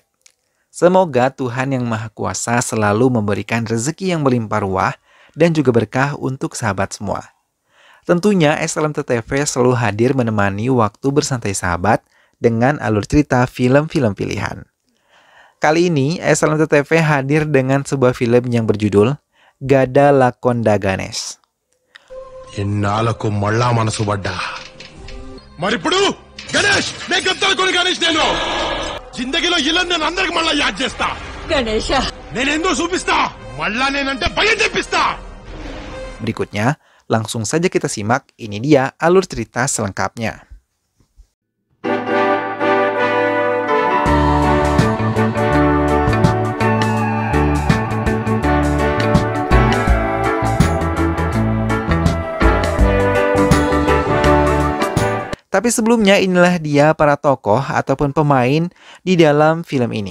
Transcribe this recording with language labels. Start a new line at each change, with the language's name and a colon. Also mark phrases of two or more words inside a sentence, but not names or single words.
Indonesian: Semoga Tuhan Yang Maha Kuasa selalu memberikan rezeki yang melimpah ruah dan juga berkah untuk sahabat semua. Tentunya SLMT TV selalu hadir menemani waktu bersantai sahabat dengan alur cerita film-film pilihan. Kali ini SLMT TV hadir dengan sebuah film yang berjudul Gada Lakonda Ganesh.
Telugu: ఎన్నాళ్ళకు మళ్ళా మనసు పడ్డా. మరిప్పుడు గణేష్ నేను చెప్తాను. గణేష్ నేను జిందగీలో ఇలా నేను అందరికి మళ్ళా యాద్ చేస్తా. గణేష్ నేనేందో చూపిస్తా. మళ్ళా నేనంటే భయం తెప్పిస్తా.
Indonesian: Berikutnya, langsung saja kita simak. Ini dia alur cerita selengkapnya. Tapi sebelumnya inilah dia para tokoh ataupun pemain di dalam film ini.